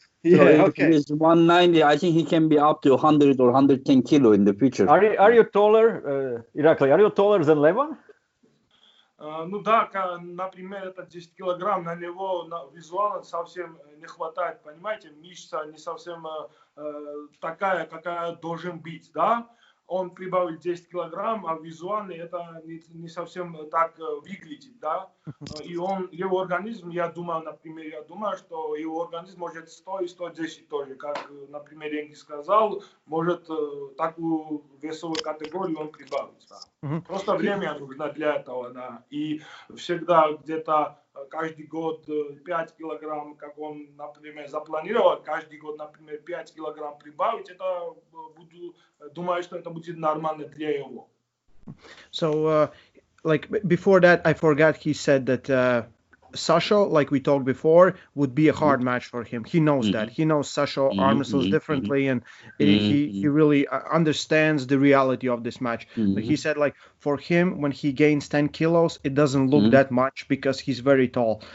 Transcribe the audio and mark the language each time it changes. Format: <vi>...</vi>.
<en>So if he's 190, I think he can be up to 100 or 110 kilo in the future. Are you taller, Irakli? Are you taller than Levon?</en> <ru>Ну да, например, это 10 килограмм, на него визуально совсем не хватает, понимаете, мышца не совсем такая, какая должен быть, да? Он прибавил 10 килограмм, а визуально это не совсем так выглядит, да? И его организм, я думаю, что его организм может 100 и 110 тоже, как, например, Engin сказал, может такую весовую категорию он прибавить, да? Просто время нужно для этого, да? И всегда где-то каждый год 5 килограмм, как он, например, запланировал, каждый год, например, 5 килограмм прибавить, это думаю, что это будет нормально для его.</ru> <en>So, like before that, I forgot he said that Sasha, like we talked before, would be a hard match for him. He knows that. He knows Sasha arm wrestles differently, and he really understands the reality of this match. But he said, like, for him, when he gains 10 kilos, it doesn't look that much because he's very tall.</en>